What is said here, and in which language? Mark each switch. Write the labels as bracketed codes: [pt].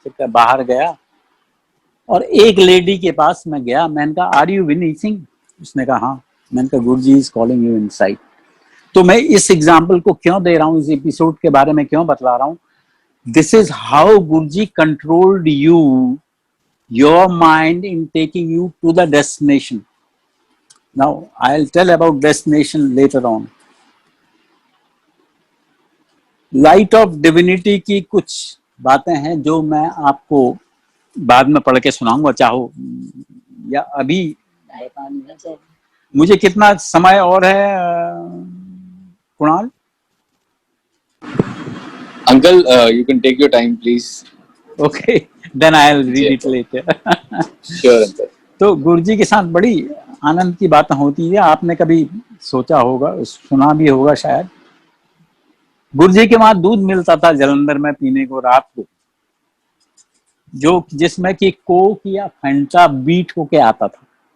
[hi] फिर बाहर गया और एक लेडी के पास मैं गया, मैंने कहा आर यू बिनी सिंह? उसने कहा हाँ। मैंने कहा गुरु जी इज कॉलिंग यू इनसाइड। तो मैं इस एग्जाम्पल को क्यों दे रहा हूं, इस एपिसोड के बारे में क्यों बतला रहा हूं, this is how Guru ji controlled you, your mind in taking you to the destination. [en] Now I'll tell about destination later on. [hi] Light of divinity की कुछ बातें हैं जो मैं आपको बाद में पढ़ के सुनाऊंगा, चाहो या अभी बतानी है तो। मुझे कितना समय और है Kunal? [en] Uncle, you can take your time, please. Okay, then I'll read it later. Sure, Uncle. [hi] तो गुरुजी के साथ बड़ी आनंद की बातें होती है। आपने कभी सोचा होगा, सुना भी होगा शायद। गुरुजी के वहां दूध मिलता था जलंधर में पीने को रात को, जो जिसमें कि कोक या फैंटा बीट होके आता था।